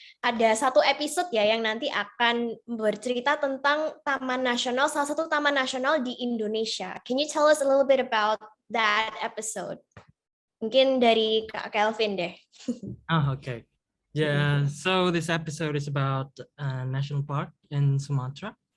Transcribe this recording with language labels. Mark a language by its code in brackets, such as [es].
[id] Ada satu episode ya yang nanti akan bercerita tentang taman nasional, salah satu taman nasional di Indonesia. [en] Can you tell us a little bit about that episode? [id] Mungkin dari Kak Kelvin deh. [en] Okay. Yeah, so this episode is about national park in Sumatera.